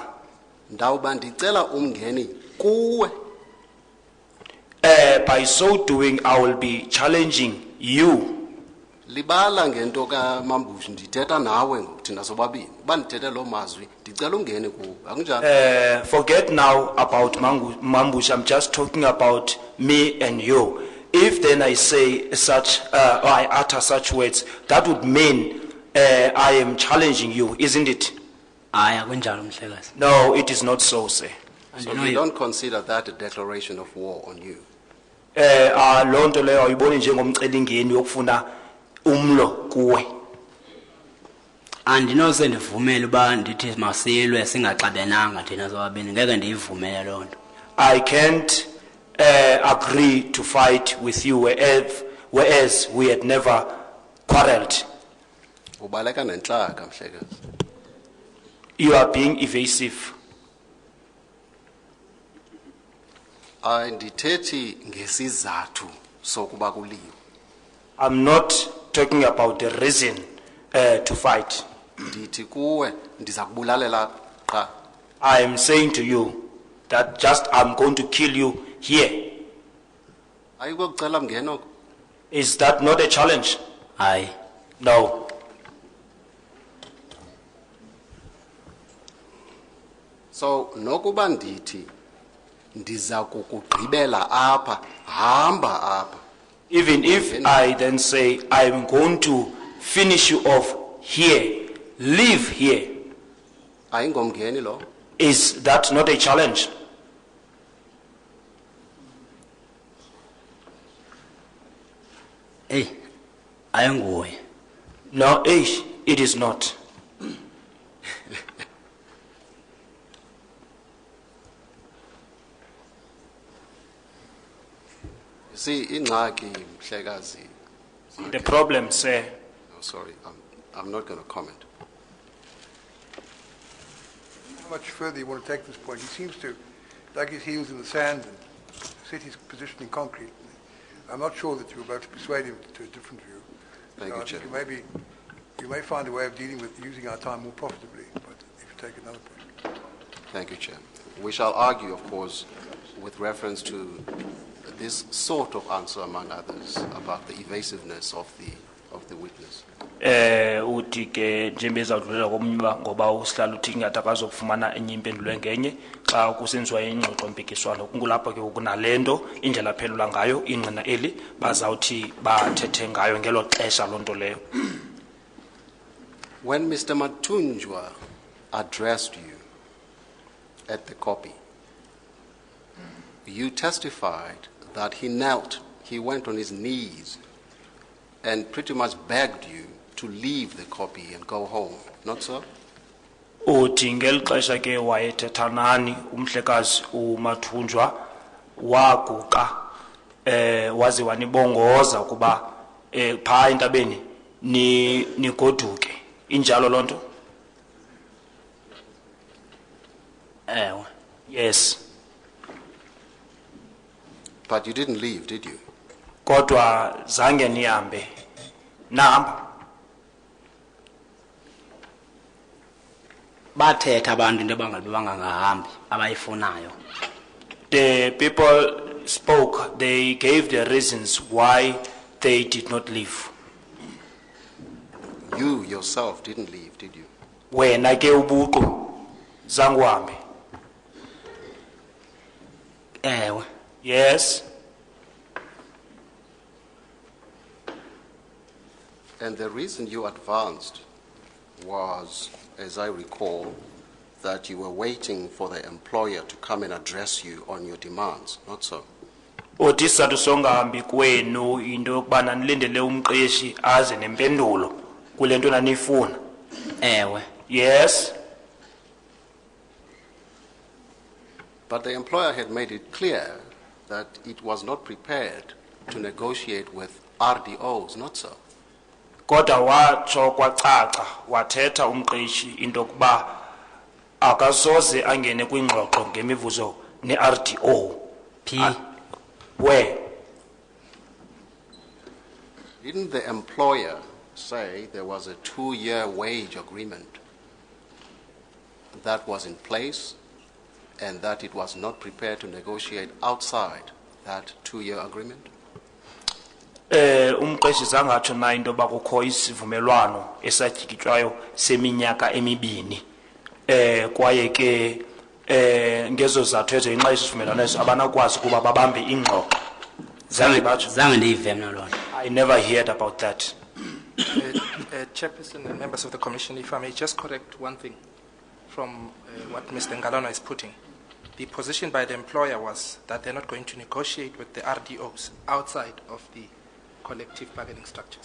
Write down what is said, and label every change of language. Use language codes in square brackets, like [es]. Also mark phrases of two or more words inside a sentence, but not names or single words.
[xh] Ndawuba ndicela umngeni kuwe, [en] By so doing, I will be challenging you. [xh] libala ngento kaMambush, ndithetha nawe thina sobabini. Uba ndithethe lo mazwi ndicela umngeni kuwe, akunjalo? [en] Forget now about Mambush, I'm just talking about me and you. If then I say such, or I utter such words, that would mean I am challenging you, isn't it? [xh] Hayi akunjalo mhlekazi. [en] No, it is not so, sir. So you don't consider that a declaration of war on you? [xh] Loo nto leyo ayiboni njengomcelingeni yokufuna umlo kuwe. Andinose ndivumele uba ndithi masilwe singaxabenanga thina sobabini, ngeke ndiyivumele loo nto. [en] I can't agree to fight with you whereas we had never quarreled. [xh] Ubaleka nentlaka mhlekazi. [en] You are being evasive. [xh] Andithethi ngesizathu sokuba kuliwe. [en] I'm not talking about the reason to fight. [xh] Ndithi kuwe ndiza kubulalela qha. [en] I am saying to you that just I'm going to kill you here. [xh] Ayikokucela mngeno. [en] Is that not a challenge? [xh] Hayi. [en] No. [xh] So nokuba ndithi ndiza kukugqibela apha, hamba apha. [en] Even if I then say I'm going to finish you off here, live here, [xh] Ayingomngeni lo. [en] is that not a challenge? [xh] Hey, ayinguye. [en] No, it is not. See, [xh] ingxaki mhlekazi. [en] The problem, sir, No, sorry, I'm not going to comment. How much further you want to take this point? He seems to dug his heels in the sand and set his position in concrete. I'm not sure that you'll be able to persuade him to a different view. Thank you, I think Chair. you may find a way of dealing with using our time more profitably, but if you take another point. Thank you, Chair. We shall argue, of course, with reference to this sort of answer, among others, about the evasiveness of the witness. [xh] uthi ke njengoba ezawudlulela komnywa ngoba usihlala uthi ingathi akazokufumana enye impendulo engenye xa kusenziwa ingxoxo mpikiswano kulapho ke kunalento indlela aphendula ngayo ingqina eli bazawuthi bathethe ngayo ngelo xesha loo nto leyo. [en] When Mr. Matunjwa addressed you at the copy, you testified that he knelt, he went on his knees, and pretty much begged you to leave the copy and go home, not so? [xh] Uthi ngeli xesha ke wayethetha nani umhlekazi uMathunjwa waguqa waze wanibongoza kuba pha entabeni nigoduke injalo loo nto? Ewe. [en] Yes. But you didn't leave, did you? [xh] Kodwa zange nihambe. Nahamba. Bathetha abantu into bangahambi abayifunayo. [en] The people spoke, they gave the reasons why they did not leave. You yourself didn't leave, did you? [xh] Wena ke ubuqu zange uhambe. Ewe. [en] Yes. And the reason you advanced was, as I recall, that you were waiting for the employer to come and address you on your demands, not so? [xh] Uthi isizathu songahambi kwenu into yokubana nilindele umqeshi aze nempendulo kule nto naniyifuna. Ewe. [en] Yes. But the employer had made it clear that it was not prepared to negotiate with RDOs, not so? [xh] Kodwa watsho kwacaca wathetha umqeshi into yokuba akasoze angene kwingxoxo ngemivuzo ne-RDO. P. [en] Where? Didn't the employer say there was a 2-year wage agreement that was in place and that it was not prepared to negotiate outside that 2-year agreement? [xh] Umqeshi zangatsho na into yoba kukho isivumelwano esatyikitywayo seminyaka emibini. Kwaye ke ngezo zathu ezo inxa isivumelwano eso abanakwazi ukuba babambe ingxoxo. Zange batsho. zange ndiyive mna loo nto. [en] I never heard about that. Chairperson and members of the Commission, if I may just correct one thing from what Mr. Ngalona is putting. The position by the employer was that they're not going to negotiate with the RDOs outside of the collective bargaining structures.